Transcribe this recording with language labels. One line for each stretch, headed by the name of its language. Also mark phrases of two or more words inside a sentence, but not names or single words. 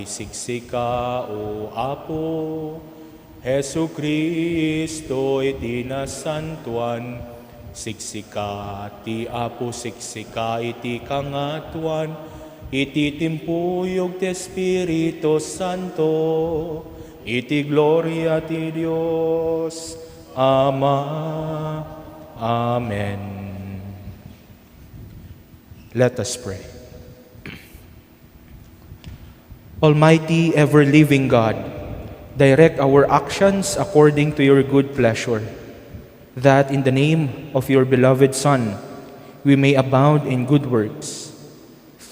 Iloko: siksika o Apo, Jesu Kristo iti nasantuan, siksika ti Apo, siksika iti kangatuan, iti timpuyog ti Espiritu Santo, iti gloria ti Dios Ama.
English: Amen. Let us pray. Almighty, ever-living God, direct our actions according to your good pleasure, that in the name of your beloved Son, we may abound in good works.